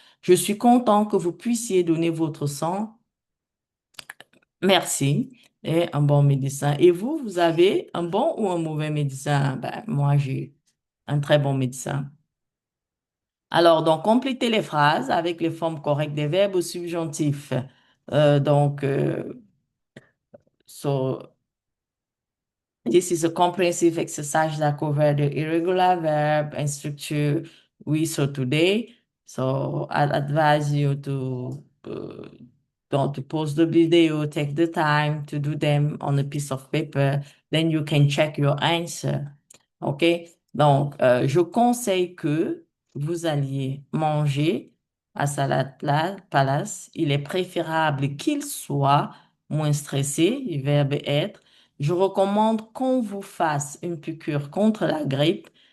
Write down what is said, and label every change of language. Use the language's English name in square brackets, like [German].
[French] Je suis content que vous puissiez donner votre sang. Merci. Et un bon médecin. Et vous, vous avez un bon ou un mauvais médecin? Ben, moi, j'ai un très bon médecin. Alors, donc, complétez les phrases avec les formes correctes des verbes au subjonctif. [English] Donc, so this is a comprehensive exercise that covered the irregular verb and structure we saw today. So I advise you to don't to pause the video, take the time to do them on a piece of paper. Then you can check your answer. OK? [French] Donc, je conseille que vous alliez manger à Palace. Il est préférable qu'il soit moins stressé, le verbe être. Je recommande qu'on vous fasse une piqûre contre la grippe.